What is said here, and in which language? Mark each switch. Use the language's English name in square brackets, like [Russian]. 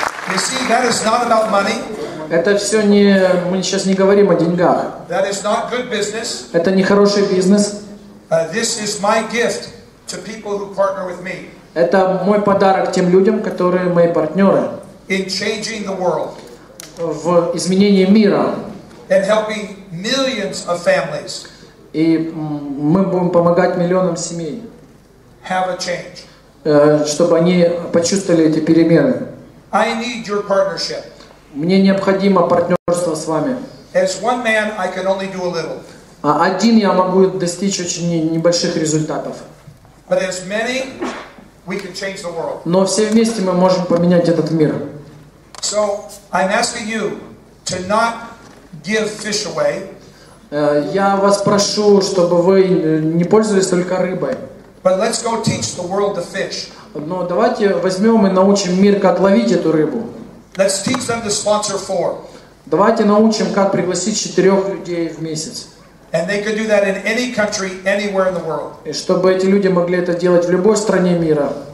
[English] You see, that is not about money. [Russian] Это все не, мы сейчас не говорим о деньгах. [English] That is not good business. [Russian] Это не хороший бизнес. [English] This is my gift to people who partner with me. [Russian] Это мой подарок тем людям, которые мои партнеры. [English] In changing the world. [Russian] В изменении мира. [English] And helping millions of families. [Russian] И мы будем помогать миллионам семей. [English] Have a change. [Russian] Чтобы они почувствовали эти перемены. [English] I need your partnership. [Russian] Мне необходимо партнерство с вами. [English] As one man, I can only do a little. [Russian] А один я могу достичь очень небольших результатов. [English] But as many, we can change the world. [Russian] Но все вместе мы можем поменять этот мир. [English] So I'm asking you to not give fish away. [Russian] Я вас прошу, чтобы вы не пользовались только рыбой. [English] But let's go teach the world to fish. [Russian] Но давайте возьмем и научим мир, как ловить эту рыбу. [English] Let's teach them to sponsor 4. [Russian] Давайте научим, как пригласить 4 людей в месяц. [English] And they could do that in any country, anywhere in the world. [Russian] И чтобы эти люди могли это делать в любой стране мира.